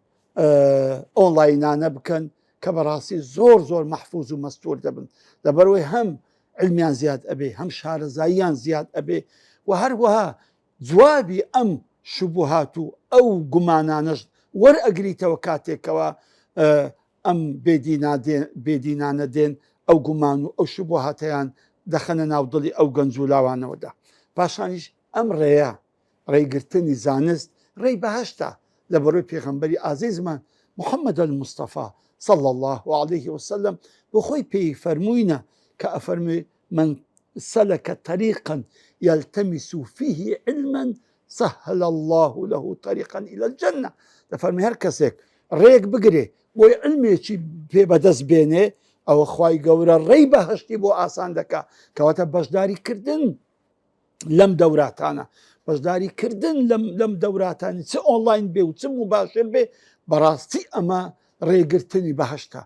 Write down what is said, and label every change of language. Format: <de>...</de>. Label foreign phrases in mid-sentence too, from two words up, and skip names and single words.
<ckb>ئۆنلاینانە بکەن کە بەڕاستی زۆر مەحفوظ و مەستوور دەبن، لەبەرەوەی هەم علمیان زیاد ئەبێ، هەم شارەزاییان زیاد ئەبێ و هەروەها جوابی ئەم شوبوهات و ئەو گومانانەش وەرئەگریتەوە کاتێکەوە ئەم بێدینانە دێن ئەو گومان و ئەو شوبوهاتەیان دەخەنە ناودڵی ئەو گەنج و لاوانەوەدا. پاشانیش ئەم ڕێیە ڕێگرتنی زانست ڕێی بەهەشتە لە بەڕۆی پێغەمبەری ئازیزمان محەممەد الموستەفا</ckb> <ar>صلى الله عليه وسلم</ar> <ckb>بۆ خۆی پێی فەرمووینە کە ئەفەرمێ</ckb> <ar>من سلك طريقا يلتمس فيه علما سهل الله له طريقا إلى الجنة.</ar> <ckb>دەفەرمێ هەر کەسێک ڕێک بگرێ بۆی علمێکی پێ بەدەست بێنێ ئەوە خوای گەورە ڕێی بەهەشتی بۆ ئاسان دەکا. کەواتە بەشداری کردن لەم دەوراتانە، بەشداری کردن لەم دەوراتانی چ ئۆنلاین بێ و چ مباشر بێ بەڕاستی ئەمە ڕێگرتنی بەهەشتە.</ckb>